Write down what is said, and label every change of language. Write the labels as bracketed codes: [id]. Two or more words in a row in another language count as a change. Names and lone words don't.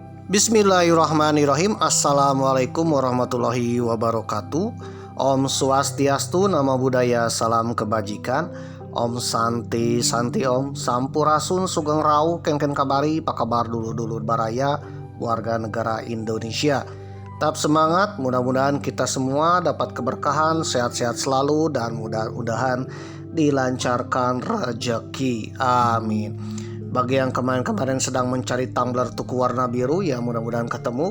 [ar] بسم الله الرحمن الرحيم. السلام عليكم ورحمة الله وبركاته. [sa] Om Swastiastu, [pi] Namo Buddhaya, [id] salam kebajikan. [sa] Om Santi Santi Om, [id] Sampurasun [jv] Sugeng Rau, [ban] Kengken Kabari, [id] apa kabar dulur-dulur baraya, warga negara Indonesia. Tetap semangat, mudah-mudahan kita semua dapat keberkahan, sehat-sehat selalu, dan mudah-mudahan dilancarkan rezeki. Amin. Bagi yang kemarin-kemarin sedang mencari tumbler tuku warna biru, ya mudah-mudahan ketemu.